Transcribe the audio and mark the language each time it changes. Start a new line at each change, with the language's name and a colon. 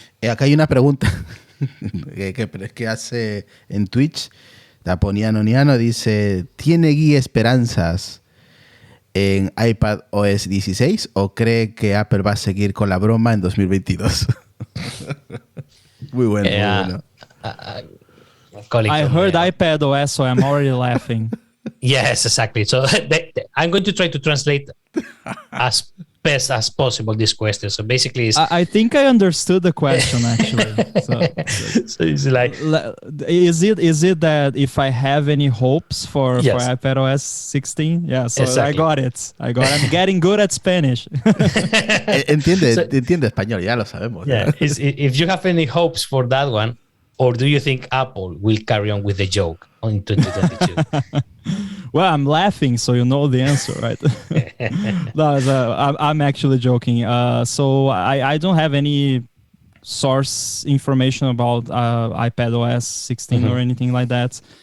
Spanish: Acá hay una pregunta que hace en Twitch. Taponiano dice: ¿tiene Guy esperanzas en iPad OS 16 o cree que Apple va a seguir con la broma en 2022? Muy bueno, muy bueno.
English: I heard iPad OS, so I'm already laughing. Yes, exactly. So I'm going to try to translate as best as possible this question. So basically, I think I understood the question actually. So it's like, is it that if I have any hopes for iPad OS 16? Yeah, so exactly. I got it. I'm getting good at Spanish.
Spanish: Entiende español, ya lo sabemos.
English: Yeah, if you have any hopes for that one, or do you think Apple will carry on with the joke in 2022? Well, I'm laughing, so you know the answer, right? No, I'm actually joking. So I don't have any source information about iPad OS 16 or anything like that.